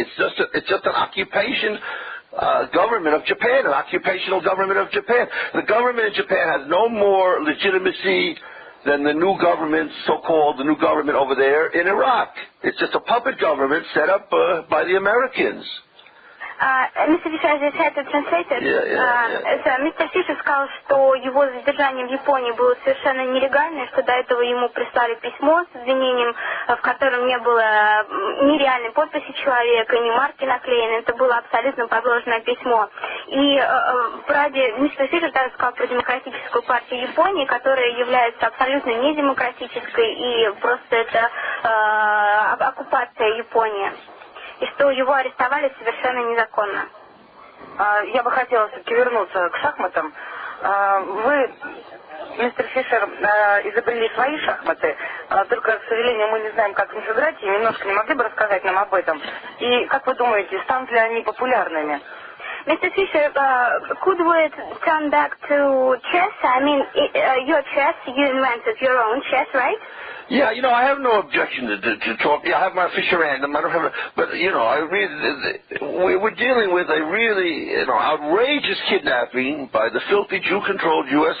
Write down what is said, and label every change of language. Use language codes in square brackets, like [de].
[en] It's just an occupation. Government of Japan, an occupational government of Japan. The government in Japan has no more legitimacy than the new government, so-called the new government over there in Iraq. It's just a puppet government set up by the Americans. Mr. Fisher, I just had to translate it. Mr. [ru] Fisher сказал, что его задержание в Японии было совершенно нелегальное, что до этого ему прислали письмо с обвинением, в котором не было ни реальной подписи человека, ни марки наклеены. Это было абсолютно подложное письмо. И мистер Фишер также сказал про Демократическую партию Японии, которая является абсолютно недемократической, и просто это оккупация Японии. И что его арестовали совершенно незаконно. Я бы хотела все-таки вернуться к шахматам. Вы, мистер Фишер, изобрели свои шахматы, только, к сожалению, мы не знаем, как их играть, и немножко не могли бы рассказать нам об этом. И как вы думаете, станут ли они популярными? [en] Mr. Fisher, could we turn back to chess? I mean, your chess, you invented your own chess, right? Yeah, I have no objection to talk. Yeah, I have my Fisher Random. I don't have, but we're dealing with a really, outrageous kidnapping by the filthy Jew-controlled U.S.